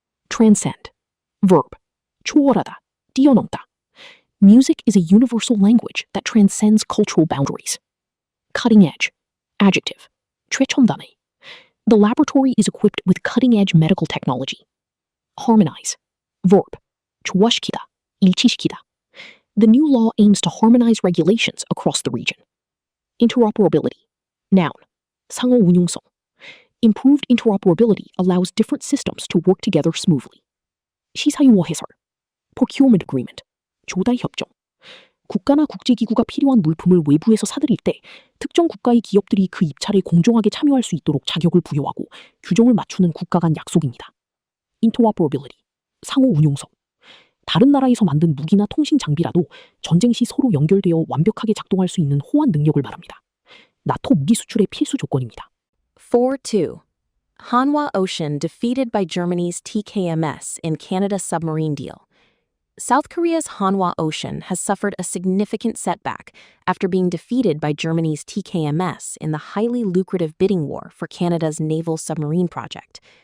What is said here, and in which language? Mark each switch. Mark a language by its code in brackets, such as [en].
[en] Transcend. Verb. [ko] 초월하다, 뛰어넘다. [en] Music is a universal language that transcends cultural boundaries. Cutting edge. Adjective. [ko] 최첨단의. [en] The laboratory is equipped with cutting-edge medical technology. Harmonize. Verb. [ko] 조화시키다, 일치시키다. [en] The new law aims to harmonize regulations across the region. Interoperability. Noun. [ko] 상호 운용성. [en] Improved interoperability allows different systems to work together smoothly. [ko] 시사용어 해설. [en] Procurement agreement. [ko] 조달 협정. 국가나 국제기구가 필요한 물품을 외부에서 사들일 때 특정 국가의 기업들이 그 입찰에 공정하게 참여할 수 있도록 자격을 부여하고 규정을 맞추는 국가 간 약속입니다. interoperability, 상호 운용성. 다른 나라에서 만든 무기나 통신 장비라도 전쟁 시 서로 연결되어 완벽하게 작동할 수 있는 호환 능력을 말합니다. 나토 무기 수출의 필수 조건입니다. 4-2. [en] Hanwha Ocean defeated by Germany's TKMS in Canada's submarine deal. South Korea's Hanwha Ocean has suffered a significant setback after being defeated by Germany's TKMS in the highly lucrative bidding war for Canada's naval submarine project.